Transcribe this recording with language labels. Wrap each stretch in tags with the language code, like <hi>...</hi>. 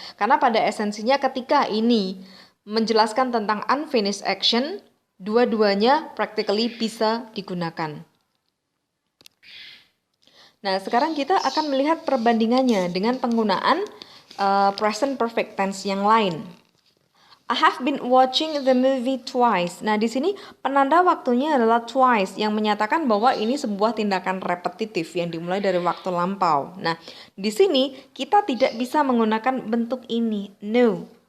<id>Karena pada esensinya ketika ini menjelaskan tentang unfinished action, dua-duanya practically bisa digunakan. Nah, sekarang kita akan melihat perbandingannya dengan penggunaan present perfect tense yang lain.</id> <en>I have been watching the movie twice.</en> <id>Nah, di sini penanda waktunya adalah twice yang menyatakan bahwa ini sebuah tindakan repetitif yang dimulai dari waktu lampau. Nah, di sini kita tidak bisa menggunakan bentuk ini, no.</id>